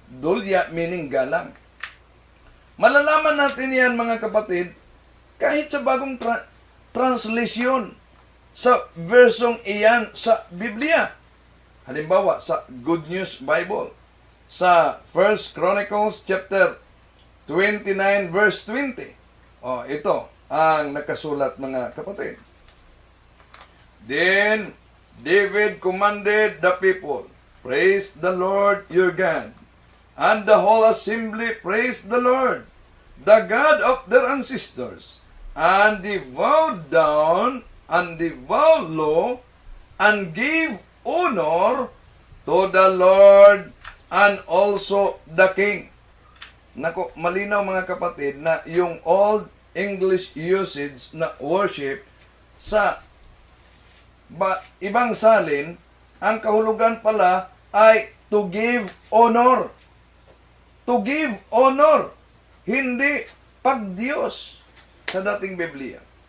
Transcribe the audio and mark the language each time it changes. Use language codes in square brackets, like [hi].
[tl] Dulya meaning galang. Malalaman natin yan mga kapatid kahit sa bagong translation sa versong iyan sa Biblia. Halimbawa sa Good News Bible sa 1 Chronicles chapter 29 verse 20. Ito ang nakasulat mga kapatid. [en] Then David commanded the people, praise the Lord your God, and the whole assembly praised the Lord, the God of their ancestors, and they bowed down and they bowed low and gave honor to the Lord and also the King. [tl] Nako, malinaw mga kapatid na yung Old English usage na worship sa ibang salin, ang kahulugan pala ay [en] to give honor. To give honor. [tl] Hindi pagdiyos sa dating Biblia.